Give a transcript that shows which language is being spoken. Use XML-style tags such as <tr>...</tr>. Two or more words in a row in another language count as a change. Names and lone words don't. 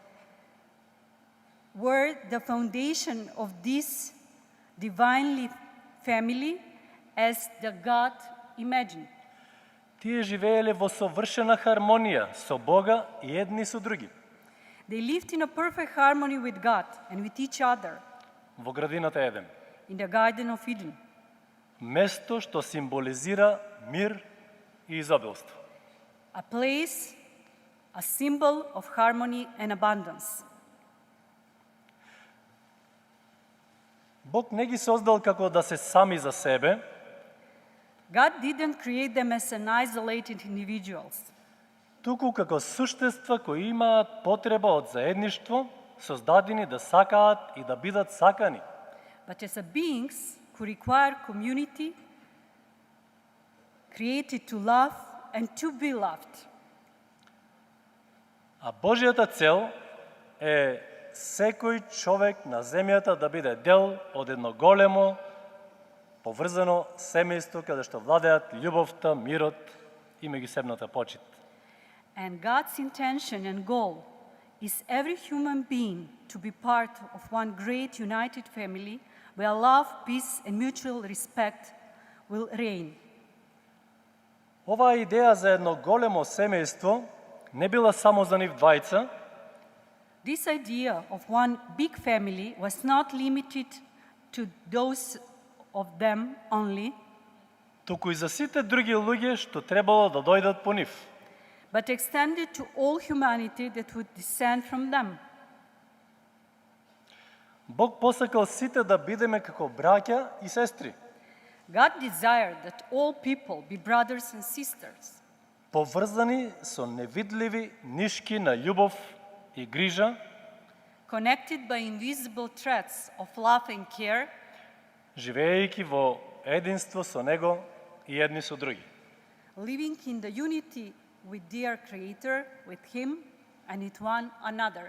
<en>were the foundation of this divinely family as the God imagined.</en> <mk>Тие живееле во совршена хармонија со Бога и едни со други.</mk> <en>They lived in a perfect harmony with God and with each other</en> <mk>Во градината Еден.</mk> <en>in the Garden of Eden,</en> <mk>Место што символизира мир и изобилство.</mk> <en>a place, a symbol of harmony and abundance.</en> <mk>Бог не ги создал како да се сами за себе,</mk> <en>God didn't create them as an isolated individuals,</en> <mk>туку како суштества кои имаат потреба од заедништво, создадени да сакаат и да бидат сакани.</mk> <en>but as a beings who require community, created to love and to be loved.</en> <mk>А Божјата цел е секој човек на земјата да биде дел од едно големо, поврзано семејство каде што владеат љубовта, мирот и меѓусебната почит.</mk> <en>And God's intention and goal is every human being to be part of one great united family where love, peace and mutual respect will reign.</en> <mk>Оваа идеја за едно големо семејство не била само за нив двајца,</mk> <en>This idea of one big family was not limited to those of them only,</en> <mk>туку и за сите други луѓе што требало да дојдат по нив.</mk> <en>but extended to all humanity that would descend from them.</en> <mk>Бог посакал сите да бидеме како браќа и сестри,</mk> <en>God desired that all people be brothers and sisters,</en> <mk>поврзани со невидливи нишки на љубов и грижа,</mk> <en>connected by invisible threads of love and care,</en> <mk>живеејќи во единство со Него и едни со други.</mk> <en>living in the unity with their Creator, with Him, and with one another.</en>